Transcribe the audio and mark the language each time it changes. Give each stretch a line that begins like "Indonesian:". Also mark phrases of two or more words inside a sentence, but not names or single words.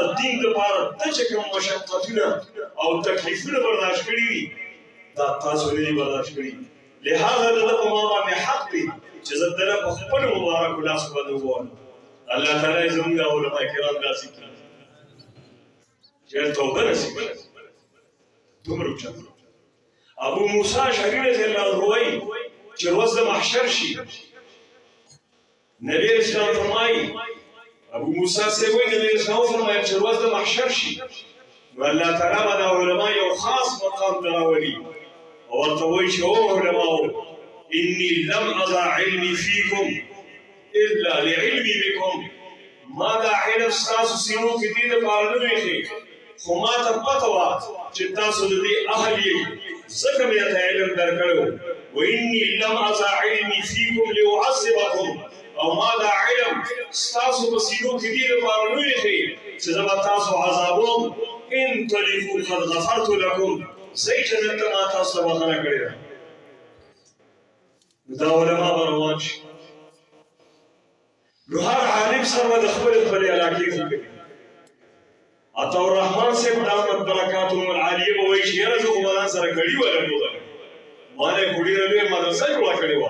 Pashto: دین دپاره ته چې کوم مشقتونه او تکلیفونه برداشت کړي وي دا تاسو نه دي برداشت کړي لهذا د ده په ما باندې حق دی چې زه د ده په خپلو مبارکو لاسو باندې وګورم الله تعالی یې زموږ علما کرام داسې کړي چې توبه نصیب کړي دومره اوچت ابو موسی اشعري
Arabic: رضی الله عنه
Pashto: وایي چې ورځ د محشر شي نبی اسلام فرمایي ابو موسی صاحب وایي نبی اسلام فرمایي چې ورځ د محشر شي نو الله تعالی به دا علما یو خاص مقام ته راولي او ورته وایي چې او علماو
Arabic: اني لم اضع علمي فيكم الا لعلمي بكم
Pashto: ما دا علم ستاسو سینو کې دې دپاره نه دی ایښی خو ما ته پته وه چې تاسو د دې اهل یې ځکه مې ته علم درکړی و
Arabic: واني لم اضع علمي فيكم لأعذبكم
Pashto: او ما دا علم ستاسو په سینو کې دې لپاره نه ایښی چې زه به تاسو عذابوم
Arabic: انطلقوا قد غفرت لكم
Pashto: ځئ جنت ته ما تاسو ته بخښنه کړې ده دا علما به روان شي نو هر عالم سره به د خپلې علاقې ذکر عطاءالرحمن صاحب
Arabic: دامت برکاتهم العالیه
Pashto: به وایي چې یاره زه خو به ځان سره کړي ولګوله ما نه یې خو ډېره لویه مدرسه جوړه کړې وه